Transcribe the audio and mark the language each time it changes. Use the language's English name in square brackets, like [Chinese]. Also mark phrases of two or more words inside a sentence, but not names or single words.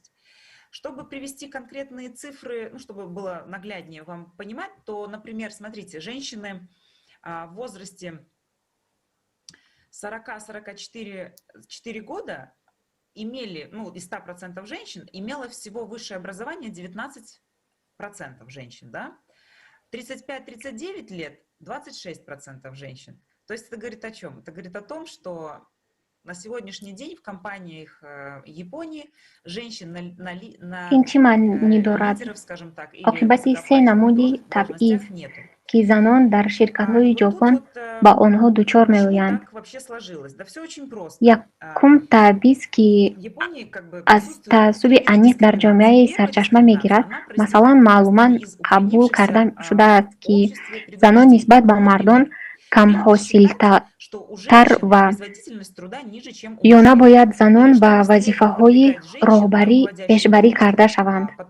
[Russian] Чтобы привести конкретные цифры, ну, чтобы было нагляднее вам понимать, то, например, смотрите, женщины в возрасте 40-44 года имели, ну, из 100% женщин, имело всего высшее образование 19% женщин, да? 35-39 лет 26% женщин. То есть это говорит о чем? Это говорит о том, что на сегодняшний день в компаниях Японии женщин на [Tajik] инчи маънӣ дорад. [Russian] лидеров, скажем так, или [Tajik] оқибати се намуди табъиз [Russian] должностях нету. [Tajik] ки занон дар ширкатҳои Ҷопон ба онҳо дучор меоянд. [Russian] Так вообще сложилось? Да все очень просто. [Tajik] якум табъиз ки аз таассуби аниқ дар ҷомеаи сарчашма мегирад, масалан маълуман қабул карда шудааст ки занон нисбат ба мардон камҳосилтар ва ё набояд занон ба вазифаҳои роҳбарӣ пешбарӣ карда шаванд.